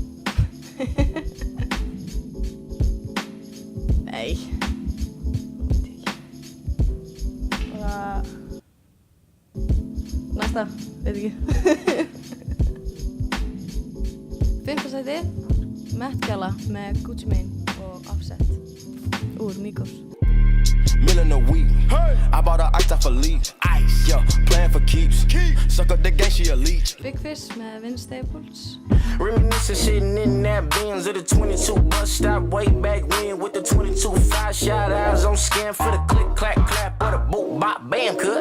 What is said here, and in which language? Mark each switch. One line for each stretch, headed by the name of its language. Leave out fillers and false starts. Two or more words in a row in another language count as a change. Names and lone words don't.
Icelandic: Nei. Bara... Næsta, veit ekki. 5. sæti, Met Gala með Gucci Mane og Offset úr Migos.
English: Million a week. Hey. I bought her ice off a leash. Ice. Yeah, playing for keeps. Suck up the gang, she a leech.
Icelandic: Big Fish með Vince Staples.
English: Reminiscing shitting in that Benz of the 22 bus stop way back when with the 22-5 shot eyes on scan for the click clack clap or the boop bop bam cuz.